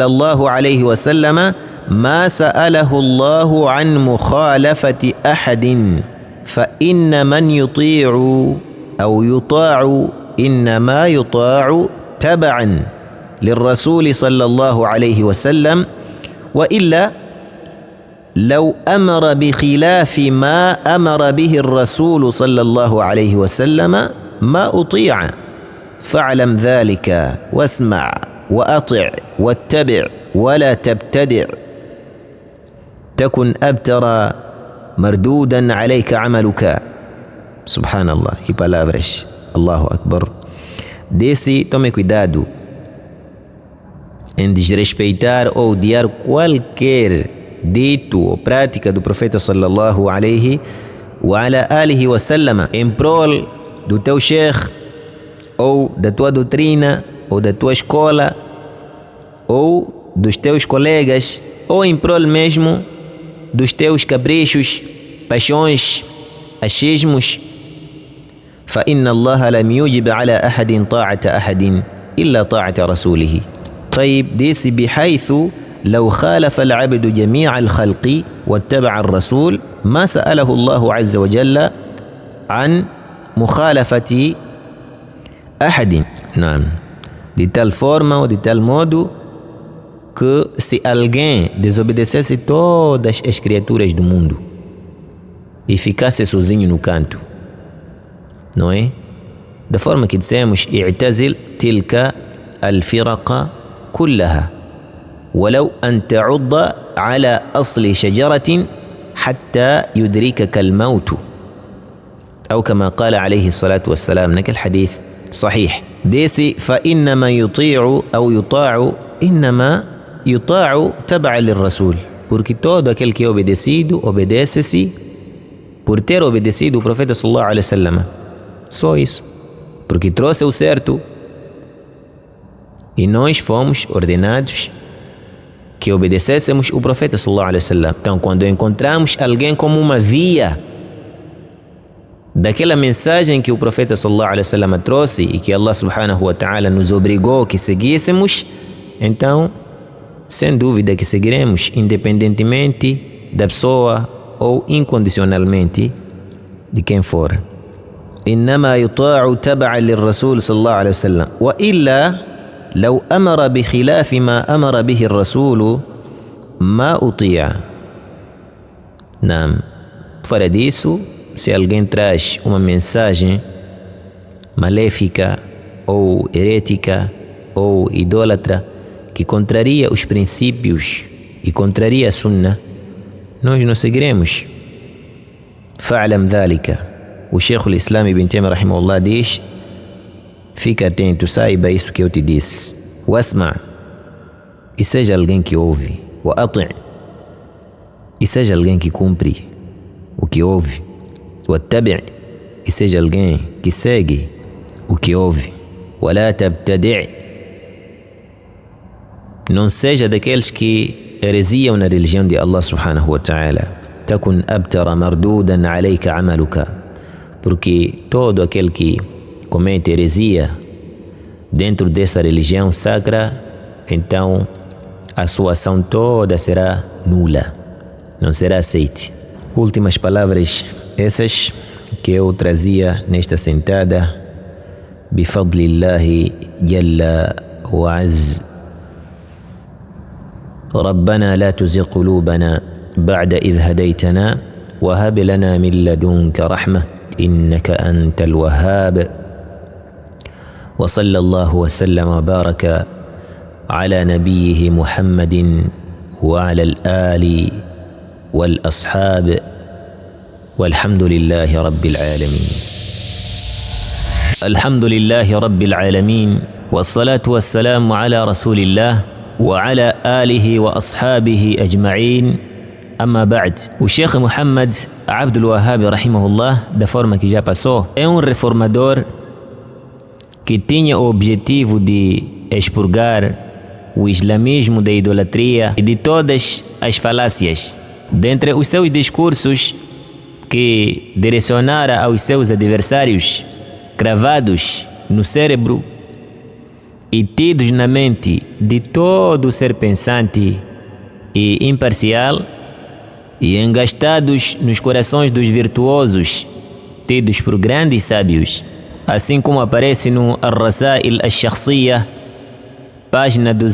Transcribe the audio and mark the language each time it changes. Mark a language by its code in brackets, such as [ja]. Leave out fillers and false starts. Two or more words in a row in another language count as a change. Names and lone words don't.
[ar] الله عليه وسلم ما سأله الله عن مخالفة أحد، فإن من يطيع أو يطاع إنما يطاع تبعا للرسول صلى الله عليه وسلم، وإلا لو أمر بخلاف ما أمر به الرسول صلى الله عليه وسلم ما أطيع. فاعلم ذلك واسمع وأطع واتبع ولا تبتدع، تكن أبتر مردودا عليك عملك. سبحان الله, [pt] que palavras. [ar] الله أكبر. [pt] Desse, tome cuidado em desrespeitar ou odiar qualquer dito ou prática do profeta [ar] صلى الله عليه وعلى آله وسلم [pt] em prol do teu sheikh ou da tua doutrina ou da tua escola ou dos teus colegas ou em prol mesmo dos teus caprichos, paixões, achismos. [ar] فإن الله لم يوجب على أحد طاعة أحد إلا طاعة رسوله. طيب ديس بحيث لو خالف العبد جميع الخلق واتبع الرسول ما سأله الله عز وجل عن مخالفة أحد. نعم, [pt] de tal forma ou de tal modo que se alguém desobedecesse todas as criaturas do mundo e ficasse sozinho no canto, não é? Da forma que dissemos, [ar] اعتزل تلك الفرق كلها ولو أن تعض على أصل شجرة حتى يدركك الموت، أو كما قال عليه الصلاة والسلام. نك الحديث صحيح. ديسي فإنما يطيع أو يطاع إنما يطاع تبعا للرسول, [pt] porque todo aquele que é obedecido obedece-se por ter obedecido o profeta [ar] صلى الله عليه وسلم. [pt] Só isso, porque trouxe o certo e nós fomos ordenados que obedecêssemos o profeta [ar] صلى الله عليه وسلم. [pt] Então, quando encontramos alguém como uma via daquela mensagem que o profeta [ar] صلى الله عليه وسلم [pt] trouxe e que Allah [ar] سبحانه وتعالى [pt] nos obrigou que seguíssemos, então, sem dúvida que seguiremos, independentemente da pessoa ou incondicionalmente de quem for. [ar] إنما يطاع تبعا للرسول صلى الله عليه وسلم وإلا لو أمر بخلاف ما أمر به الرسول ما أطيع. [pt] Não, fora disso, se alguém traz uma mensagem maléfica ou herética ou idólatra que contraria os princípios e contraria a sunna, nós não seguiremos. [ar] فاعلم ذلك. [pt] O Sheikh al-Islam ibn Taymiyyah rahimahullah diz: fica atento, saiba isso que eu te disse. Wasma, e seja alguém que ouve. [ar] وأطع', [pt] e seja alguém que cumpre o que ouve. [ar] واتبع', [pt] e seja alguém que segue o que ouve. [ar] ولا تبتدع', [pt] não seja daqueles que heresiam na religião de Allah [ar] سبحانه وتعالى. تكن أبتر مردودا عليك عملك, [pt] porque todo aquele que comete heresia dentro dessa religião sacra, então a sua ação toda será nula, não será aceite. Últimas palavras essas que eu trazia nesta sentada. [ar] بفضل الله جل وعز. ربنا لا تزغ قلوبنا بعد إذ هديتنا وهب لنا من لدنك رحمة إنك أنت الوهاب. وصلى الله وسلم وبارك على نبيه محمد وعلى الآل والأصحاب والحمد لله رب العالمين. الحمد لله رب العالمين والصلاة والسلام على رسول الله وعلى آله وأصحابه أجمعين. أما بعد. [pt] O Sheikh Muhammad Abdul Wahhab, rahimahullah, da forma que já passou, é um reformador que tinha o objetivo de expurgar o islamismo da idolatria e de todas as falácias. Dentre os seus discursos que direcionara aos seus adversários, cravados no cérebro e tidos na mente de todo ser pensante e imparcial, e engastados nos corações dos virtuosos, tidos por grandes sábios, assim como aparece no Ar-Rasail Ash-Shakhsiyya, página